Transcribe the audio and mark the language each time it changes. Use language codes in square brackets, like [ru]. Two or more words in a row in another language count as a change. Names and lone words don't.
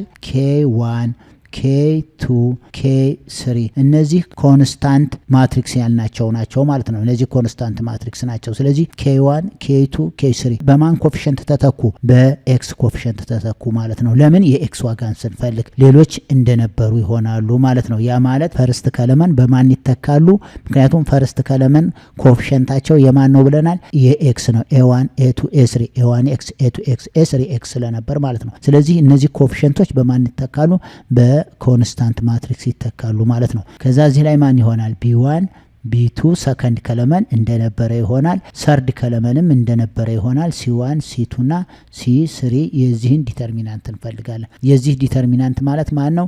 [am] k1 k2 k3 እነዚህ [en] constant matrix [am] ያልናቸው ናቸው ማለት ነው። እነዚህ [en] constant matrix [am] ናቸው። ስለዚህ k1 k2 k3 በማን ኮፊሸንት ተተኩ? በኤክስ ኮፊሸንት ተተኩ ማለት ነው። ለምን? የኤክስ ዋጋን ስንፈልግ ሌሎች እንደነበሩ ይሆናሉ ማለት ነው። ያ ማለት [en] first column [am] በማን ይተካሉ? ምክንያቱም [en] first column [am] ኮፊሸንታቸው የማን ነው ብለናል? የኤክስ ነው። a1 a2 a3 a1x a2x a3x ስለነበር ማለት ነው። ስለዚህ እነዚህ ኮፊሸንቶች በማን ይተካሉ? [en] constant matrix [am] ይተካሉ ማለት ነው። ከዛ እዚህ ላይ ማን ይሆናል? b1 b2 [en] second column [am] እንደነበረ ይሆናል። [en] third column [am] እንደነበረ ይሆናል። c1 c2 እና c3 የዚህን ዲተርሚናንት እንፈልጋለን። የዚህ ዲተርሚናንት ማለት ማን ነው?